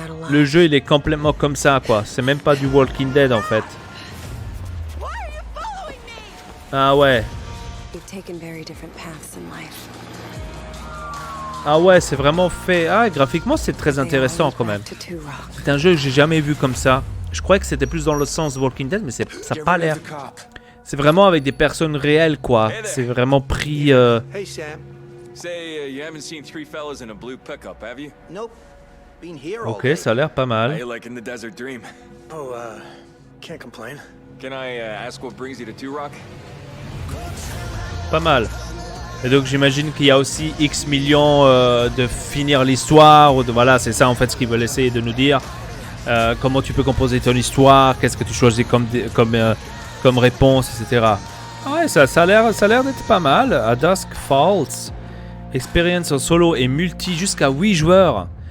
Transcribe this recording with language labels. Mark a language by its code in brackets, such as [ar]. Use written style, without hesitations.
[fr] Le jeu, il est complètement comme ça, quoi. C'est même pas du Walking Dead, en fait. Ah ouais. [en] We've taken very different paths in life. [fr] Ah ouais, c'est vraiment fait... Ah, graphiquement, c'est très intéressant quand même. C'est un jeu que j'ai jamais vu comme ça. Je croyais que c'était plus dans le sens Walking Dead, mais ça n'a pas l'air. C'est vraiment avec des personnes réelles, quoi. C'est vraiment pris... [en] Hey, Sam. Say, you haven't seen three fellas in a blue pickup, have you? Nope. Been here all [fr] Ok, [en] day. [fr] ça a l'air pas mal. [en] How you liking the desert dream? Oh, can't complain. Can I ask what brings you to Two Rock? [fr] Pas mal. Et donc j'imagine qu'il y a aussi X millions de finir l'histoire. Ou de, voilà, c'est ça en fait ce qu'ils veulent essayer de nous dire. Comment tu peux composer ton histoire, qu'est-ce que tu choisis comme réponse, etc. Ouais, ça a l'air d'être pas mal. À Dusk Falls, expérience en solo et multi jusqu'à 8 joueurs.